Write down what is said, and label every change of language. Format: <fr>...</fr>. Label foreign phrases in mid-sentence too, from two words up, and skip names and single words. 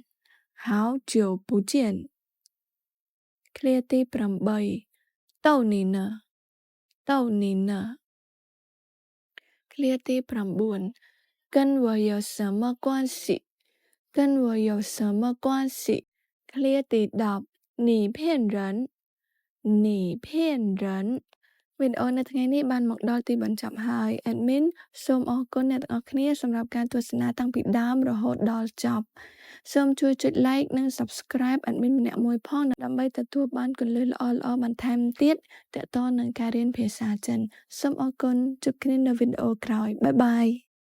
<zh>好久不见 clear 第8逗你呢逗你呢 clear 第9跟我有什么关系跟我有什么关系</zh> <km>clear</km> <zh>第10你骗人你骗人</zh> <km>វីដេអូនៅថ្ងៃនេះបានមកដល់ទីបញ្ចប់ហើយ admin សូមអរគុណអ្នកទាំងអស់គ្នាសម្រាប់ការទស្សនាតាំងពីដើមរហូតដល់ចប់សូមជួយចុច like និង subscribe admin ម្នាក់មួយផងដើម្បីទទួលបានគន្លឹះល្អៗបន្ថែមទៀតទាក់ទងនឹងការរៀនភាសាចិនសូមអរគុណជួបគ្នានៅវីដេអូក្រោយបាយបាយ</km>